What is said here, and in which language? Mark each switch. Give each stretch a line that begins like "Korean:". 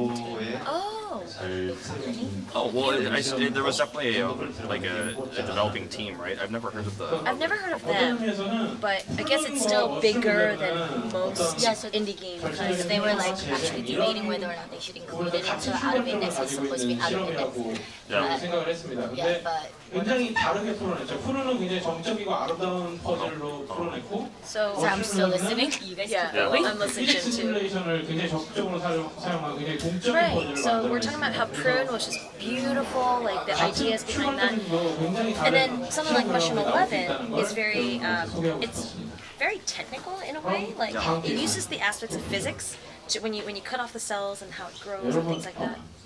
English: Oh, well, there was definitely a developing team, right? I've never heard of them, but I guess it's still bigger than most indie games. Because they were like actually debating whether or not they should include it. So out of index is supposed to be out of index.
Korean: 생각을 했습니다. 근데 굉장히 다르게 풀어냈죠. 프로는 굉장히 정적이고 아름다운 퍼즐로 풀어냈고.
English: So I'm still listening. You guys I'm listening to.
Korean: 시뮬레이션을 굉장히 적극적으로 사용하고 굉장히 동적인 퍼즐을
English: So we're talking about how Prune was just beautiful, like the ideas behind that. And then something like Mushroom 11 is very, it's very technical in a way. Like it uses the aspects of physics to, when you cut off the cells and how it grows and things like that.